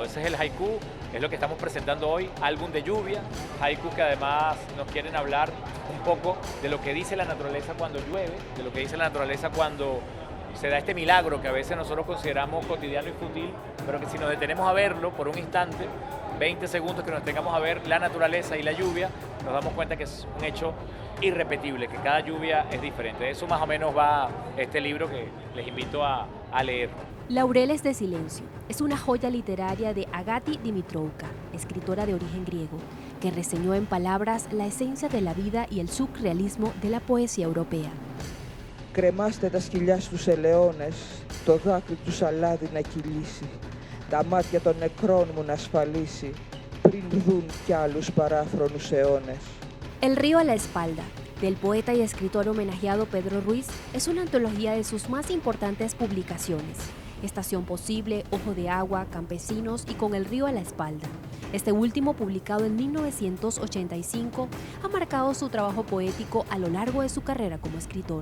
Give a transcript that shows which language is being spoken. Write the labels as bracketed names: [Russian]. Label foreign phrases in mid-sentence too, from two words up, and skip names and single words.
[Spanish] Ese es el haiku, es lo que estamos presentando hoy, Álbum de lluvia, haikus que además nos quieren hablar un poco de lo que dice la naturaleza cuando llueve, de lo que dice la naturaleza cuando se da este milagro que a veces nosotros consideramos cotidiano y fútil, pero que si nos detenemos a verlo por un instante, 20 segundos que nos tengamos a ver la naturaleza y la lluvia, nos damos cuenta que es un hecho irrepetible, que cada lluvia es diferente. De eso más o menos va este libro que les invito a leer. Laureles de silencio es una joya literaria de Agati Dimitrouka, escritora de origen griego, que reseñó en palabras la esencia de la vida y el surrealismo de la poesía europea. [Greek] Κρεμάστε τα σκυλιά στους ελαιώνες, το δάκρυ του σαλάδι να κυλήσει, τα μάτια των νεκρών μου να ασφαλίσει, πριν δουν κι άλλους παράφρονους αιώνες. [Spanish] El río a la espalda, del poeta y escritor homenajeado Pedro Ruiz, es una antología de sus más importantes publicaciones. Estación Posible, Ojo de Agua, Campesinos y Con el río a la espalda. Este último, publicado en 1985, ha marcado su trabajo poético a lo largo de su carrera como escritor.